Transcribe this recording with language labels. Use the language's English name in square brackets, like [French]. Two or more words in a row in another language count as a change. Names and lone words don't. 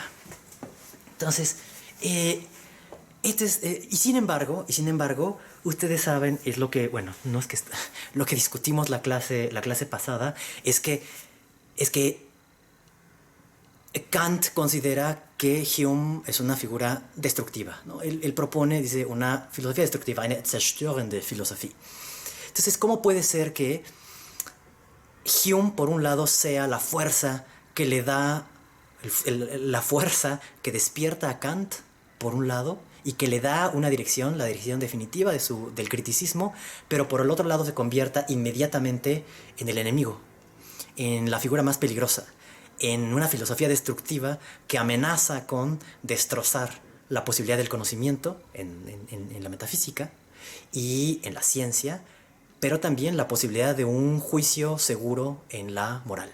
[Spanish] Entonces, y sin embargo, ustedes saben, es lo que, bueno, no es que lo que discutimos la clase pasada, es que Kant considera que Hume es una figura destructiva, ¿no? Él propone, dice, una filosofía destructiva, [German] eine zerstörende Philosophie. [Spanish] Entonces, ¿cómo puede ser que Hume, por un lado, sea la fuerza que le da, la fuerza que despierta a Kant, por un lado, y que le da una dirección, la dirección definitiva del criticismo, pero por el otro lado se convierta inmediatamente en el enemigo, en la figura más peligrosa, en una filosofía destructiva que amenaza con destrozar la posibilidad del conocimiento en la metafísica y en la ciencia, pero también la posibilidad de un juicio seguro en la moral?